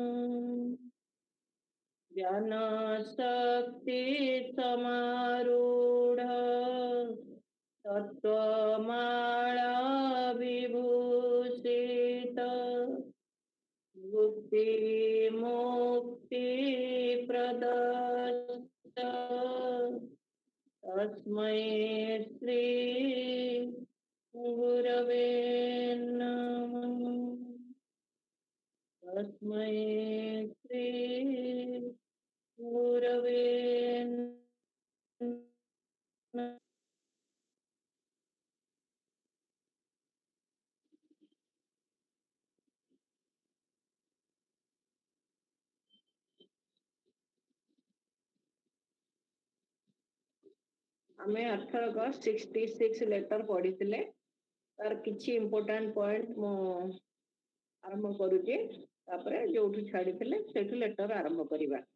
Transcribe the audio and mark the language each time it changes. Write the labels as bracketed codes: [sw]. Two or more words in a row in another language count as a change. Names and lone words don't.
[sa] ज्ञानशक्ति समारूढ़ तत्वमाला विभूषित मुक्ति मुक्ति प्रदस्त तस्मै श्री गुरवे नमः। तस्मै श्री गुरवे नमः। [or] ଆମେ 1866 ଲେଟର ପଢ଼ି ତାର କିଛି [en] important point [or] ମୋ ଆରମ୍ଭ କରୁଛେ ତାପରେ ଯେଉଁଠୁ ଛାଡ଼ି ସେଠୁ ଲେଟର ଆରମ୍ଭ କରିବା।